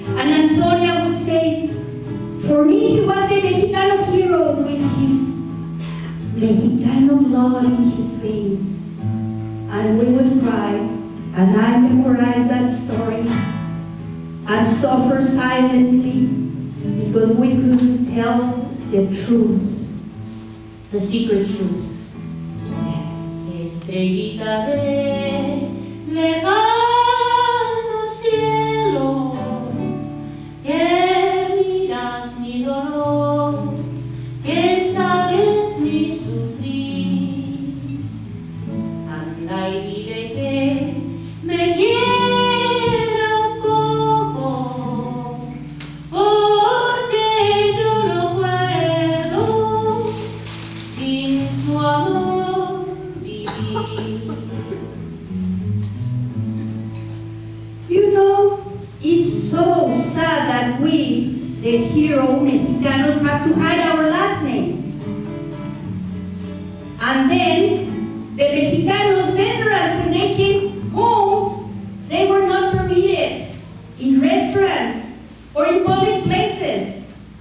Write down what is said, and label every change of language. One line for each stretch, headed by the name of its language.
English: And Antonia would say, for me he was a Mexicano hero with his Mexicano blood in his veins. And we would cry, and I memorized that story and suffer silently because we couldn't tell the truth. The secret truth.
Spanish: Estrellita de lejano cielo, que miras mi dolor, que sabes mi sufrir. Anda y dile que me quiera un poco, porque yo no puedo sin su amor vivir.
English: You know, it's so sad that we, the hero Mexicanos, have to hide our last names. And then, the Mexicanos veterans, when they came home, they were not permitted in restaurants or in public places.